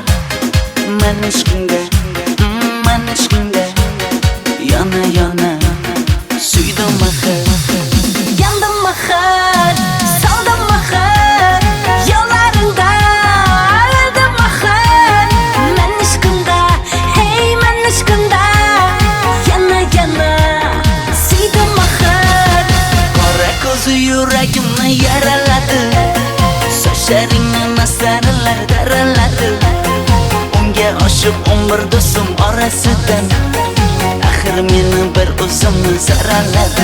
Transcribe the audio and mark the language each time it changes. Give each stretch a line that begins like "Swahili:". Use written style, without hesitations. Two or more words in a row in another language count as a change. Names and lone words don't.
Uzbek: Men ishqingga, yana yana suydim axir.
Turkish: Yandım ahir, soldim ahir, yollarında öldüm ahir.
Uzbek: Men ishqimda, hey men ishqimda, yana yana suydim ahir. Qora ko'zi yuragimni yaraladi, sochlaringni masaralar daraladi. Unga oshib 11 do'stim orasidan, axir meni bir o'zimni saraladi.